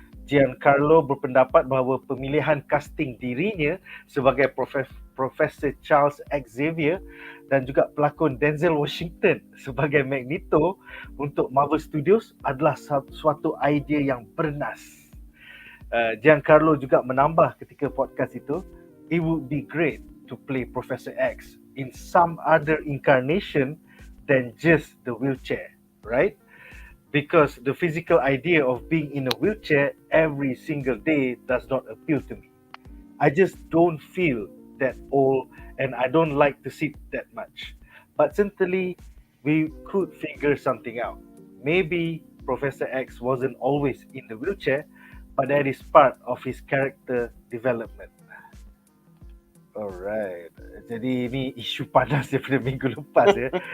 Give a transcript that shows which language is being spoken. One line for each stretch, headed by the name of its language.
Malay: Giancarlo berpendapat bahawa pemilihan casting dirinya sebagai Profesor Charles Xavier dan juga pelakon Denzel Washington sebagai Magneto untuk Marvel Studios adalah suatu idea yang bernas. Giancarlo juga menambah ketika podcast itu,
English: "It would be great to play Professor X in some other incarnation than just the wheelchair, right? Because the physical idea of being in a wheelchair every single day does not appeal to me. I just don't feel that old and I don't like to sit that much. But certainly we could figure something out. Maybe Professor X wasn't always in the wheelchair, but that is part of his character development."
Malay: Alright, jadi ini isu panas daripada minggu lepas ya.